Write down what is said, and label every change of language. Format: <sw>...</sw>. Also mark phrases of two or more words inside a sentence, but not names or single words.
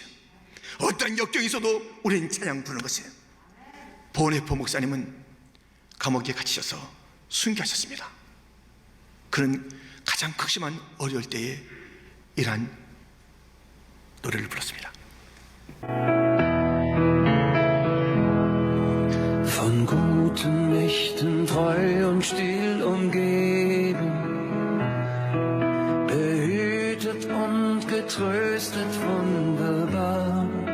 <ko>어떤 역경이 있어도 우리는 찬양 부르는 것이에요. 보네포 목사님은 감옥에 갇히셔서 순교하셨습니다. 그는 가장 극심한 어려울 때에 이러한 노래를 불렀습니다.</ko> <de>Von guten Mächten treu und still umgeben, behütet und getröstet wunderbar.</de>